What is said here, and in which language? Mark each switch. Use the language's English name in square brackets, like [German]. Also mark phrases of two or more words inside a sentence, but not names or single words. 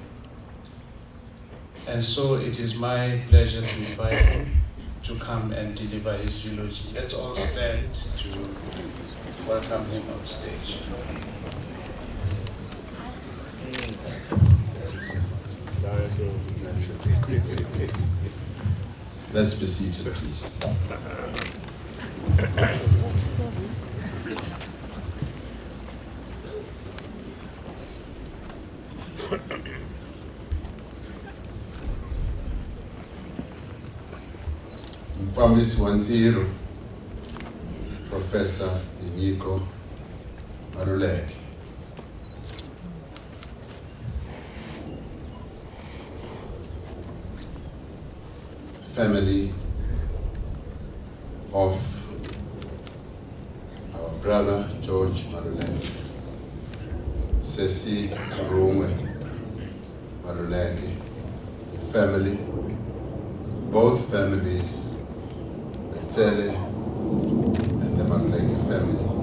[English] And so it is my pleasure to invite him to come and deliver his eulogy. Let's all stand to welcome him on stage. Let's be seated, please. [Tsonga] Mfambisi wa ntirho, Professor Maluleke. [English] Family of our brother George Maluleke, Sesi Maluleke family, both families, the Tsele and the Maluleke family.